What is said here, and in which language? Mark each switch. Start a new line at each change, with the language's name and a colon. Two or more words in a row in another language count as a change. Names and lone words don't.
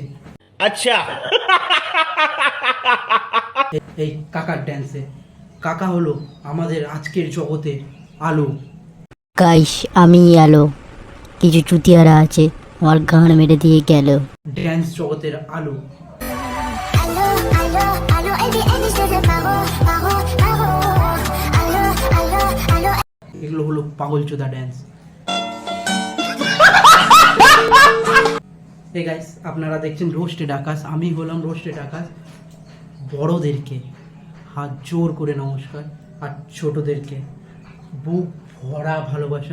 Bangla: আচ্ছা। এই কাকার ড্যান্সে। কাকা হলো আমাদের আজকের জগতের আলো। গাইস, আমি আলো। কিছু চুতিয়ারা আছে আমার গান মেরে দিয়ে গেল। ড্যান্স জগতের আলো।
French: Allô, allô, allô, elle se fait paro. Allô, allô, allô.
Bangla: এগুলো হলো পাগল চোদা ড্যান্স। এই গাইস, আপনারা দেখছেন রোস্টেড আকাশ, আমি হলাম রোস্টেড আকাশ। বড়দেরকে হাত জোর করে নমস্কার, আর ছোটদেরকে বুক ভরা ভালোবাসা।